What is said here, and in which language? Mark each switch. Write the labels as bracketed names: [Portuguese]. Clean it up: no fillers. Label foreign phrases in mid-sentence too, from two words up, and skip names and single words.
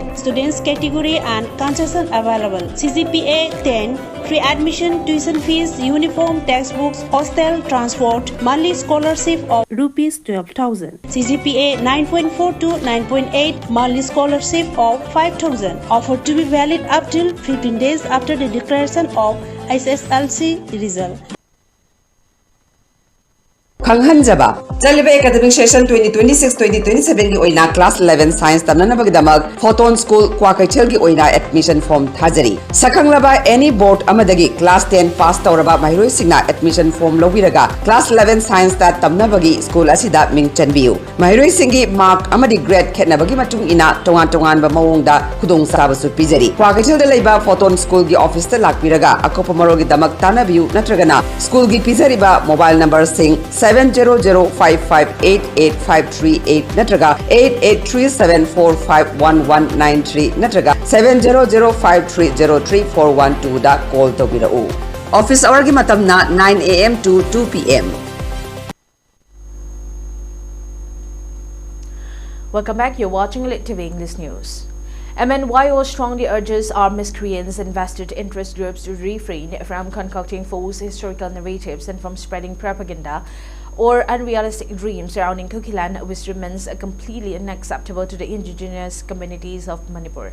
[English] Students category and concession available. CGPA 10, free admission, tuition fees, uniform, textbooks, hostel, transport, monthly scholarship of Rs 12,000. CGPA 9.4 to 9.8, monthly scholarship of 5,000. Offer to be valid up till 15 days after the declaration of SSLC result. [Manipuri] Khanghanjaba Chaliba [English] academic session [Manipuri] 2026-2027 ki oina [English] class 11 science [Manipuri] tamnanabagdamak Photon School Kwakaichel ki oina [English] admission form [Manipuri] thajari Sakhanglaba [English] any board [Manipuri] amadagi [English] class 10 pass [Manipuri] tawraba mahiroi singna [English] admission form [Manipuri] lobiraga [English] class 11 science [Manipuri] ta tamnabagi school asida ming chanbiu mahiroi singi mark amadi grade khetnabagi matung ina tongan ba mawongda khudong sabasu pijari Kwakaichel da leiba Photon School gi office ta lakpiraga akopa marogi damak tanabiu natragana school gi pijariba [English] mobile number [Manipuri] sing 70055885338 natraga 8837451193 natraga 700530341 da call tobirau [English] office hour [Manipuri] gi matamna [English] 9 am to 2 pm. Welcome back. You're watching ELITETV English News. MNYO strongly urges our miscreants and vested interest groups to refrain from concocting false historical narratives and from spreading propaganda or unrealistic dreams surrounding Kukiland, which remains completely unacceptable to the indigenous communities of Manipur.